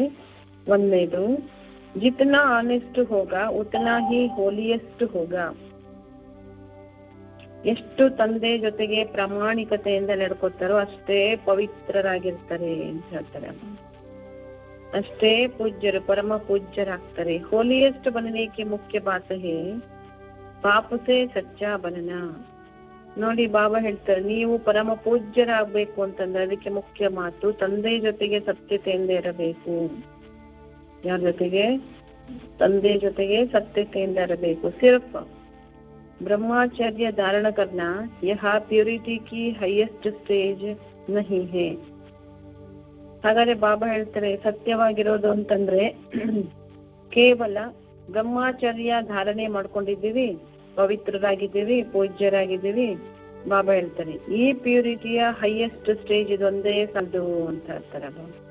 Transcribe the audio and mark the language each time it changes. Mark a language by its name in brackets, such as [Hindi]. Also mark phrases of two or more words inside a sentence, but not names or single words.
[Hindi] ಒಂದನೇದು, जितना ऑनेस्ट होगा उतना ही होलीएस्ट होगा. [Kannada] ಎಷ್ಟು ತಂದೆ ಜೊತೆಗೆ ಪ್ರಾಮಾಣಿಕತೆಯಿಂದ ನಡ್ಕೋತಾರೋ ಅಷ್ಟೇ ಪವಿತ್ರರಾಗಿರ್ತಾರೆ ಅಂತ ಹೇಳ್ತಾರೆ. ಅಷ್ಟೇ ಪೂಜ್ಯರು, ಪರಮ ಪೂಜ್ಯರಾಗ್ತಾರೆ. [Hindi] ಹೋಲಿಯೆಸ್ಟ್ बनने की मुख्य बात है बाप से सच्चा बनना. [Kannada] ನೋಡಿ ಬಾಬಾ ಹೇಳ್ತಾರೆ, ನೀವು ಪರಮ ಪೂಜ್ಯರಾಗಬೇಕು ಅಂತಂದ್ರೆ ಅದಕ್ಕೆ ಮುಖ್ಯ ಮಾತು ತಂದೆ ಜೊತೆಗೆ ಸತ್ಯತೆಯಿಂದ ಇರಬೇಕು. ಯಾರ ಜೊತೆಗೆ? ತಂದೆ ಜೊತೆಗೆ ಸತ್ಯತೆಯಿಂದ ಇರಬೇಕು. [Hindi] ಸಿರ್ಫ್ ब्रह्मचर्य धारण करना यह प्योरिटी की [English] highest stage [Hindi] नहीं है. [Kannada] ಹಾಗಾದ್ರೆ ಬಾಬಾ ಹೇಳ್ತಾರೆ ಸತ್ಯವಾಗಿರೋದು ಅಂತಂದ್ರೆ ಕೇವಲ ಬ್ರಹ್ಮಚರ್ಯ ಧಾರಣೆ ಮಾಡ್ಕೊಂಡಿದ್ದೀವಿ, ಪವಿತ್ರರಾಗಿದ್ದೀವಿ, ಪೂಜ್ಯರಾಗಿದ್ದೀವಿ. ಬಾಬಾ ಹೇಳ್ತಾರೆ ಈ ಪ್ಯೂರಿಟಿಯ [English] highest stage [Kannada] ಇದೊಂದೇ ಸಾಧು ಅಂತ ಹೇಳ್ತಾರೆ ಬಾಬಾ.